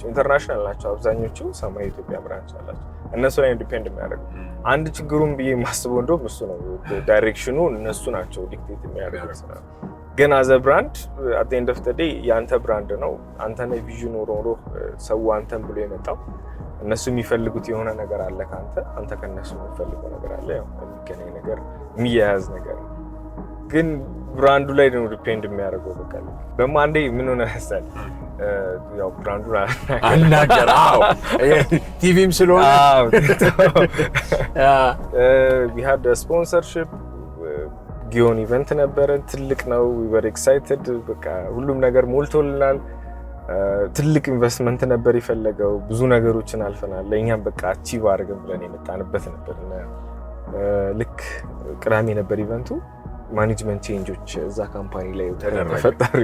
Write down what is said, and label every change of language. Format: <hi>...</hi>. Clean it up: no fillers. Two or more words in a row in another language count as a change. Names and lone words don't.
<am>ኢንተርናሽናል ናቸው አብዛኞቹ። ሰማይ የኢትዮጵያ ብራንች አላቸው። እነሱ ላይ ዲፔንድ የሚያደርጉ አንድ ችግሩን ብዬ የማስበው እንደውም እሱ ነው። ዳይሬክሽኑ እነሱ ናቸው ዲክቴት የሚያደርጉት። ግን</am> <en>as brand at end of the day</en> <am>የአንተ ብራንድ ነው። አንተ ነህ ቪዥኑ ኖሮ ሰው አንተን ብሎ የመጣው። እነሱ የሚፈልጉት የሆነ ነገር አለ አንተ ከነሱ የሚፈልገው ነገር አለ። ያው የሚገናኝ ነገር የሚያያዝ ነገር ግን ብራንዱ ላይ ነው ዲፔንድ የሚያደርገው። በቃ ደግሞ አንዴ ምን ሆነ መሰል ያው ብራንዱ አናገር ቲቪም ስለሆነ</am> <en>we had a sponsorship</en> <am>ጊዮን ኢቨንት ነበረ። ትልቅ ነው።</am> <en>we were excited።</en> <am>በቃ ሁሉም ነገር ሞልቶልናል። ትልቅ ኢንቨስትመንት ነበር የፈለገው። ብዙ ነገሮችን አልፈናል። ለእኛም በቃ አቺቭ አድርገን ብለን የመጣንበት ነበር እና ልክ ቅዳሜ ነበር ኢቨንቱ።</am> <en>management changes</en> <am>እዛ ካምፓኒ ላይ ተፈጠሩ።</am>